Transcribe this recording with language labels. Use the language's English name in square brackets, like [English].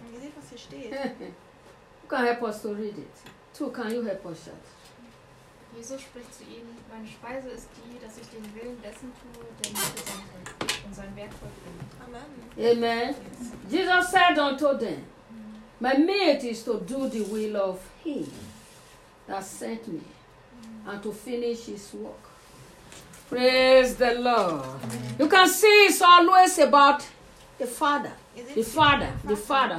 [English] You see what is here? Who can help us to read it? Two, can you help us out? [German] Jesus spricht zu ihnen, meine Speise ist die, dass ich den Willen dessen tue, der mich gesandt hat und sein Werk vollbringt. Amen. Amen. [English] Jesus said unto them, my meat is to do the will of him that sent me and to finish his work. Praise the Lord. Amen. You can see it's always about the Father. The Father.